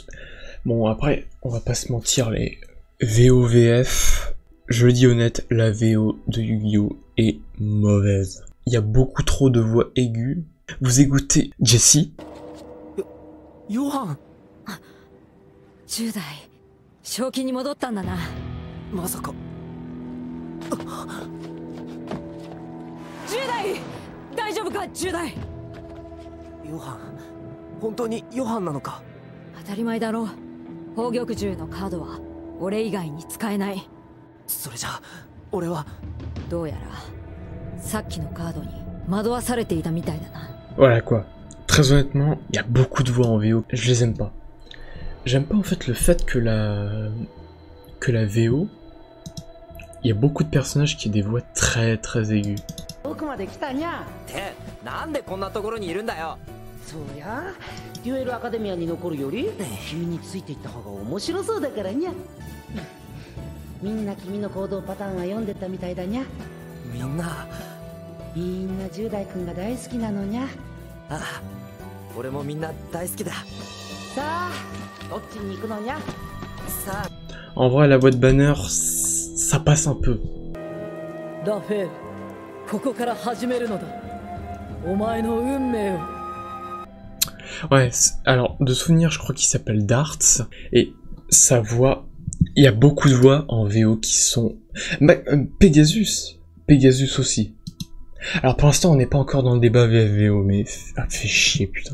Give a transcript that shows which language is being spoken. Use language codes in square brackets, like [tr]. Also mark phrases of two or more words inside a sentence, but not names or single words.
[fr] Bon, après, on va pas se mentir, les VOVF, je le dis honnête, la VO de Yu-Gi-Oh! Est mauvaise. Il y a beaucoup trop de voix aiguës. Vous écoutez Jessie. Johan! [ja] 10 代、正気に戻ったんだな。まさか。 10代、大丈夫か、10代。ヨハン、本当にヨハンなのか？当たり前だろう。宝玉銃のカードは俺以外に使えない。それじゃ俺は。どうやらさっきのカードに惑わされていたみたいだな。 [fr] Voilà quoi. Très honnêtement, il y a beaucoup de voix en VO. Je les aime pas. J'aime pas en fait le fait que la VO, il y a beaucoup de personnages qui ont des voix très très aiguës. [ja] なんでこんなところにいるんだよ。そうや、デュエルアカデミアに残るより君についていった方が面白そうだからにゃ。みんな君の行動パターンは読んでたみたいだにゃ。みんな 10代くんが大好きなのにゃ。ああ、俺もみんな大好きだ。さあ、どっちに行くのにゃ。さあ。 [fr] En vrai, la voix de Banner, ça passe un peu. [ja] ラフェール、ここから始めるのだ。お前の運命を。 [fr] Ouais, alors, de souvenir, je crois qu'il s'appelle Darts, et sa voix, il y a beaucoup de voix en VO qui sont... Pegasus aussi. Alors pour l'instant, on n'est pas encore dans le débat VFVO, mais... Ah, fait chier, putain.